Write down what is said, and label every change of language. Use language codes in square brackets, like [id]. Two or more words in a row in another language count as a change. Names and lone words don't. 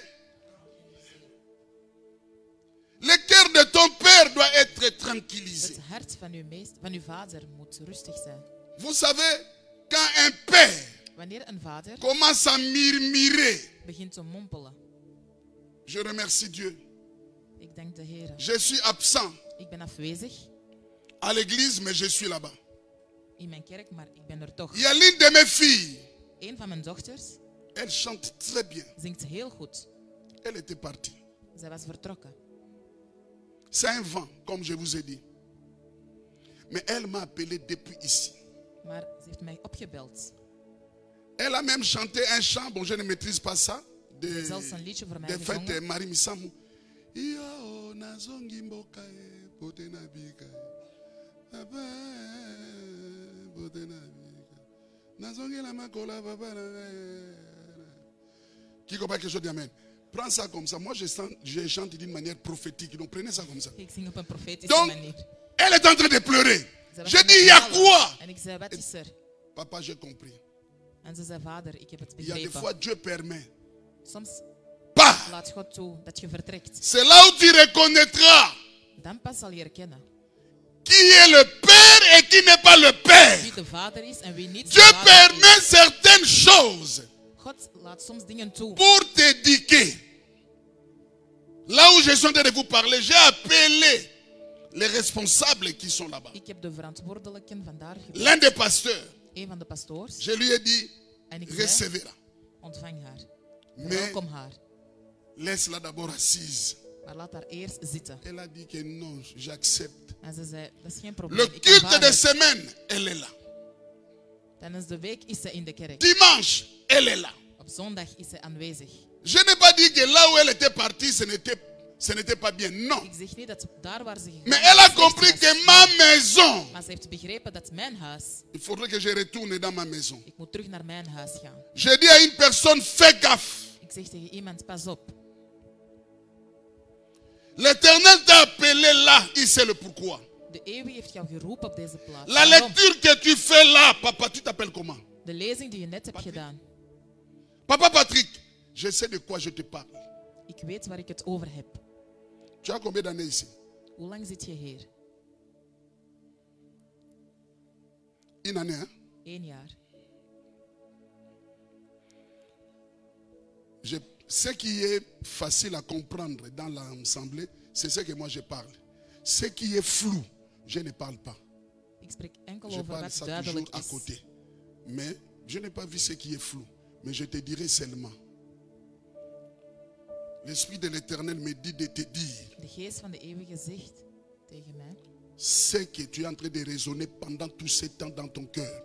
[fr] Le cœur de ton père doit être tranquillisé. [nl] Het hart van uw vader moet rustig zijn. [fr] Vous savez, quand un père [nl] Wanneer een vader [fr] commence à murmurer, [nl] begint te mompelen. [fr] je remercie Dieu. [nl] Ik dank de Heer. [fr] Je suis absent [nl] Ik ben afwezig [fr] à l'église, mais je suis là-bas. [nl] in mijn kerk, maar ik ben er toch. [fr] Il y a l'une de mes filles, [nl] Een van mijn dochters [fr] elle chante très bien. [nl] zingt heel goed. [fr] Elle était partie. [nl] Zij was vertrokken. [fr] C'est un vent, comme je vous ai dit. Mais elle m'a appelé depuis ici. [nl] Maar ze heeft mij opgebeld. [fr] Elle a même chanté un chant, bon je ne maîtrise pas ça, [nl] Ze heeft zelfs een liedje voor mij [fr] des fêtes [nl] gezongen. [ln] Marie Misamu. Iyo nazongi mboka e bote na bika e. Papa bote na bika. Nazongi la makola papa na. [fr] Qui comprend quelque chose d'amen? Prends ça comme ça. Moi je chante d'une manière prophétique. Donc prenez ça comme ça. [nl] Ik zing op een profetische [fr] Donc [nl] manier. [fr] elle est en train de pleurer. [nl] Ze was [fr] Je [nl] aan [fr] dis [nl] het [fr] il y a [nl] huilen. [fr] quoi? [nl] En ik zei, wat is er? [fr] Papa, j'ai compris. [nl] En ze zei, vader, ik heb het [fr] Il y a des [nl] begrepen. [fr] fois Dieu permet. [nl] Soms Pas. laat God toe dat je vertrekt. [fr] C'est là où tu reconnaîtras [nl] Dan pas zal je herkennen [fr] qui est le Père et qui n'est pas le Père. [nl] wie de vader is en wie niet de [fr] Dieu [nl] vader is. [fr] permet certaines choses [nl] God laat soms dingen toe [fr] pour t'éduquer. Là où je suis en train de vous parler, j'ai appelé les responsables qui sont là-bas. [nl] Ik heb de verantwoordelijken vandaar gebeld. [fr] L'un des pasteurs, [nl] Een van de pastoors. [fr] je lui ai dit, [nl] En ik zei, [fr] recevez-la. [nl] ontvang haar. [fr] Mais [nl] Welkom haar. [fr] laisse-la d'abord assise. [nl] Maar laat haar eerst zitten. [fr] Elle a dit que non, j'accepte. [nl] En ze zei, dat is geen probleem. [fr] Le [nl] Ik [fr] culte [nl] aanvaard [fr] de [nl] het. [fr] semaine, elle est là. [nl] Tijdens de week is ze in de kerk. [fr] Dimanche, elle est là. [nl] Op zondag is ze aanwezig. [fr] Je n'ai pas dit que là où elle était partie, ce n'était pas bien. Non. [nl] Ik zeg niet dat daar waar ze gegaan [fr] Mais elle a [nl] slecht [fr] compris [nl] was. [fr] que ma maison, [nl] Maar ze heeft begrepen dat mijn huis, [fr] il faudrait que je retourne dans ma maison. [nl] ik moet terug naar mijn huis gaan. [fr] Je dis à une personne, fais gaffe. [nl] Ik zeg tegen iemand, pas op. [fr] L'Éternel t'a appelé là, il sait le pourquoi. [nl] De eeuwige heeft jou geroepen op deze plaats. [fr] La [nl] Waarom? [fr] lecture que tu fais là, papa, tu t'appelles comment? [nl] De lezing die je net hebt gedaan. [fr] Papa Patrick, je sais de quoi je te parle. [nl] Ik weet waar ik het over heb. [fr] Tu as combien d'années ici? [nl] Hoe lang zit je hier? [fr] Une année, hein? [nl] 1 jaar. [fr] Ce qui est facile à comprendre dans l'assemblée, c'est ce que moi je parle. Ce qui est flou, je ne parle pas. [nl] Ik spreek enkel [fr] Je [nl] over [fr] parle [nl] wat [fr] ça [nl] duidelijk [fr] toujours à [nl] is. [fr] côté. Mais je n'ai pas vu ce qui est flou. Mais je te dirai seulement. L'Esprit de l'Éternel me dit de te dire [nl] De geest van de eeuwige zegt tegen mij, [fr] ce que tu es en train de raisonner pendant tout ce temps dans ton cœur.